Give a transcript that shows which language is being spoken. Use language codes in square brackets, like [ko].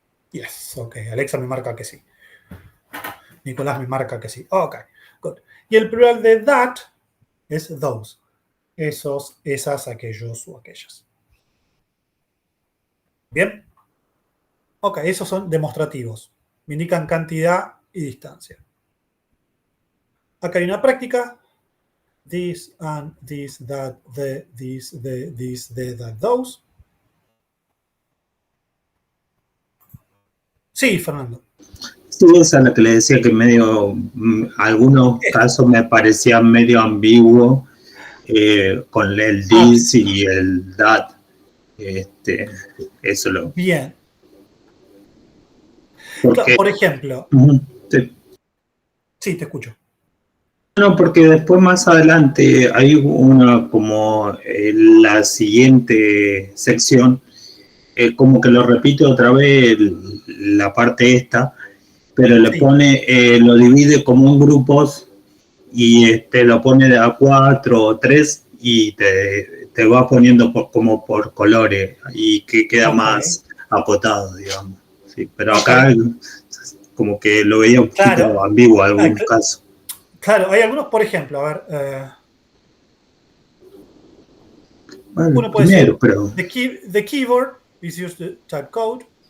[es] Yes, ok. Alexa me marca que sí. Nicolás me marca que sí. Ok, good. Y el plural de that es those. Esos, esas, aquellos o aquellas. ¿Bien? Ok, esos son demostrativos. Me indican cantidad y distancia. Acá hay una práctica. [en] This and this, that, the, this, that, those. [es] Sí, Fernando. Sí, esa es la que le decía que medio, algunos casos me parecían medio ambiguo con el this y el that. Eso lo. Bien. Porque, claro, por ejemplo. Sí, te escucho. No, porque después más adelante hay una como la siguiente sección, como que lo repite otra vez la parte esta, pero le pone, lo divide como en grupos y lo pone de a 4 o 3 y te va poniendo como por colores y que queda más acotado, digamos. Sí, pero acá como que lo veía un poquito ambiguo en algunos casos. Claro, hay algunos, por ejemplo, a ver. Bueno, uno puede primero, decir, pero... [en] the keyboard is used to type code.